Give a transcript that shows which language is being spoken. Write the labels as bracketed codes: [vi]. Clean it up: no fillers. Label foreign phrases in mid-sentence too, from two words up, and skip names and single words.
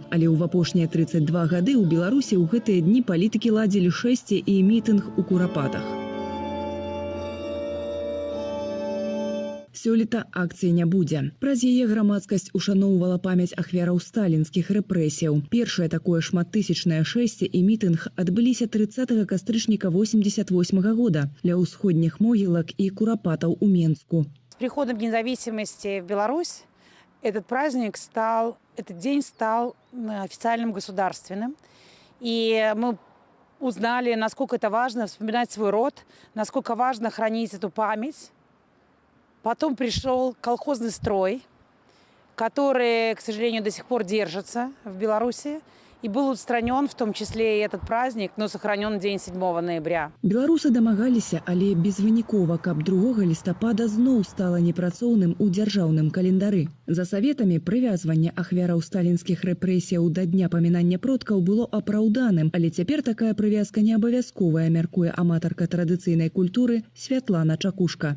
[be] Але ў апошнія 32 гады ў Беларусі ў гэтыя дні палітыкі ладзілі шэсце і мітынг у Курапатах. Сёлета акцыі не будзе. Праз яе грамадскасць ушаноўвала памяць ахвяраў сталінскіх рэпрэсіяў. Першае такое шматтысячнае шэсце і мітынг адбыліся 30 кастрычніка 88 года ля ўсходніх могілак і курапатаў у Менску. [ru] С приходом независимости в Беларусь этот день стал официальным государственным. И мы узнали, насколько это важно вспоминать свой род, насколько важно хранить эту память. Потом пришел колхозный строй, который, к сожалению, до сих пор держится в Беларуси. И был устранен, в том числе и этот праздник, но сохранен день 7 ноября. [be] Беларусы дамагаліся, але безвынікова, каб 2 лістапада зноў стала непрацоўным у дзяржаўным календары. За саветамі прывязванне ахвяраў сталінскіх рэпрэсіяў да дня памінання продкаў было апраўданым, але цяпер такая прывязка не абавязковая, мяркуе аматарка традыцыйнай культуры Святлана Чакушка.